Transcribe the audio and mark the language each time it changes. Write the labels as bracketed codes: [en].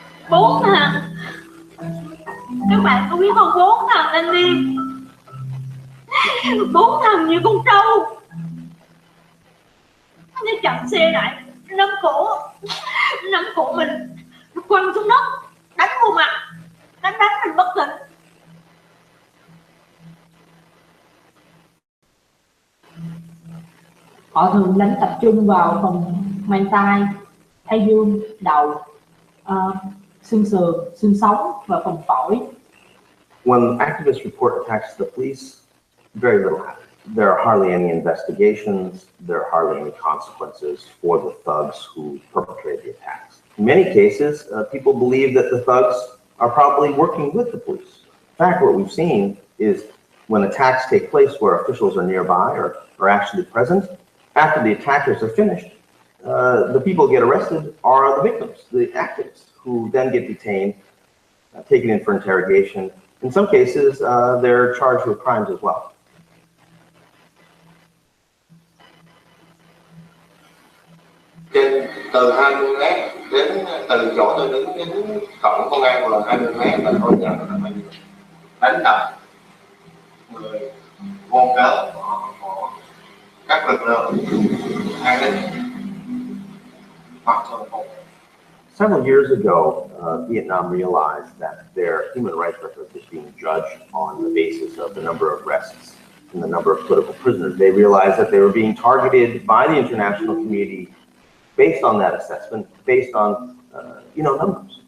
[vi] Bốn thằng, các bạn có biết không, 4 thằng thanh niên, 4 thằng như con trâu, nó chặn xe lại, nắm cổ mình, nó quăng xuống đất, đánh vô mặt, đánh mình bất tỉnh. Họ thường đánh tập trung vào phần mang tai, thái dương, đầu, xương sườn, xương sống và phần phổi. [en] When activists report attacks to the police, very little happens. There are hardly any investigations. There are hardly any consequences for the thugs who perpetrate the attacks. In many cases, people believe that the thugs are probably working with the police. In fact, what we've seen is when attacks take place where officials are nearby or are actually present, after the attackers are finished, the people who get arrested are the victims, the activists, who then get detained, taken in for interrogation. In some cases, they're charged with crimes as well. [vi] Từ 20 mét đến từ chỗ tôi đứng đến cổng công an là 20 mét là tôi nhận là mình đánh đập người vô cớ của các lực lượng an ninh hoặc thường phục. [en] Several years ago, Vietnam realized that their human rights record was being judged on the basis of the number of arrests and the number of political prisoners. They realized that they were being targeted by the international community based on that assessment, based on numbers.